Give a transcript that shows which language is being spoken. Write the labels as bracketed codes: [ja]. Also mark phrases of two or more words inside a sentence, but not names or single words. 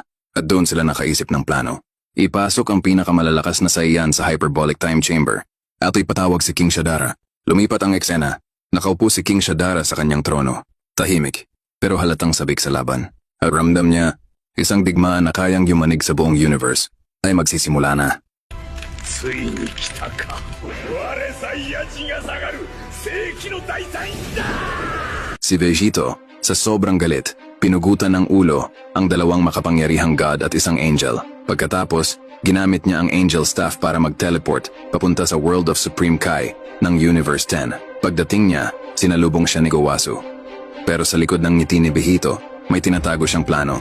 [tl] At doon sila nakaisip ng plano. Ipasok ang pinakamalalakas na sayan sa [en] hyperbolic time chamber. [tl] At ipatawag si King Shadara. Lumipat ang eksena. Nakaupo si King Shadara sa kanyang trono. Tahimik, pero halatang sabik sa laban. At ramdam niya, isang digmaan na kayang yumanig sa buong universe ay magsisimula na. [ja] ついに来たか。我サイヤ人が下がる世紀の大サインだ。 [tl] Si Vegito, sa sobrang galit, pinugutan ng ulo ang dalawang makapangyarihang god at isang angel. Pagkatapos, ginamit niya ang [en] angel staff [tl] para mag-teleport papunta sa World of Supreme Kai ng Universe 10. Pagdating niya, sinalubong siya ni Gowasu. Pero sa likod ng ngiti ni Vegito, may tinatago siyang plano.